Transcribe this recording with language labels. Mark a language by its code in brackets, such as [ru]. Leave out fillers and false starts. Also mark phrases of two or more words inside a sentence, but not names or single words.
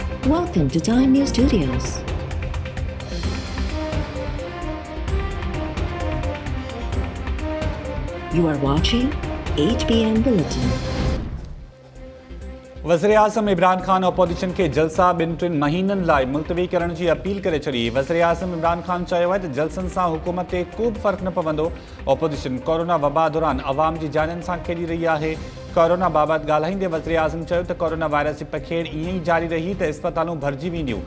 [en] Welcome to Time News Studios. You are watching HBN Bulletin. [sd] वज़ीर-ए-आज़म इमरान खान अपोजिशन के जलसा ॿिनि टिनि महीननि लाइ मुलतवी करण जी अपील करे छॾी। वज़ीर-ए-आज़म इमरान खान चयो आहे त जलसनि सां हुकूमत ते को बि फ़र्क़ु न पवंदो। अपोजिशन कोरोना वबा दौरान अवाम जी जाननि सां खेॾी रही आहे। कोरोना बाबति ॻाल्हाईंदे वज़ीर-ए-आज़म चयो त [en] corona virus [sd] जी पखेड़ ईअं ई जारी रही त इस्पतालूं भरिजी वेंदियूं।